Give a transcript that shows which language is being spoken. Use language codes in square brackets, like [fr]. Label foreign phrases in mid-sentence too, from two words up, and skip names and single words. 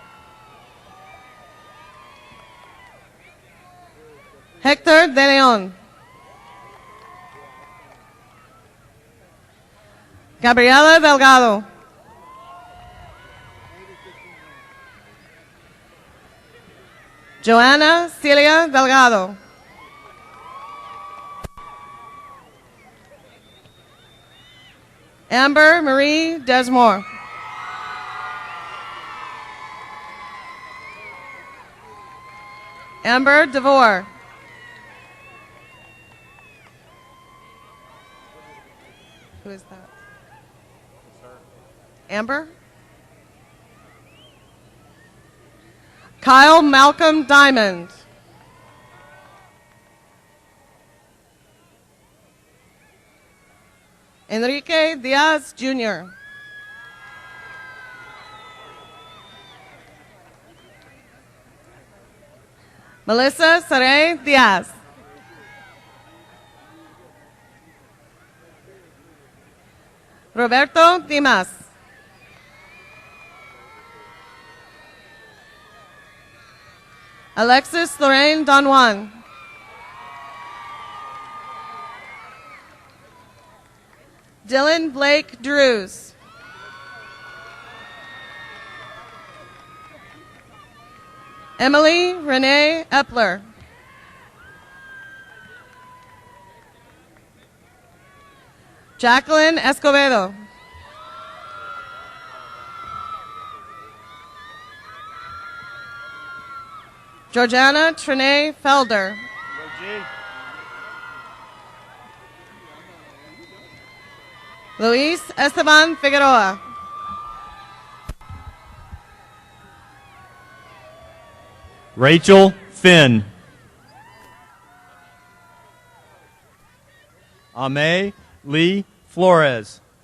[en] Hector de Leon. Gabriela Delgado. Joanna Celia Delgado. Amber Marie Desmore. Amber DeVore. Who is that? Amber? Kyle Malcolm Diamond. Enrique Diaz Jr. Melissa Saray Diaz. Roberto Dimas. Alexis Lorraine Don Juan. Dylan Blake Drews. Emily Renee Epler. Jacqueline Escobedo. Georgiana Trinae Felder. Luis Esteban Figueroa. Rachel Finn. Ame Lee Flores.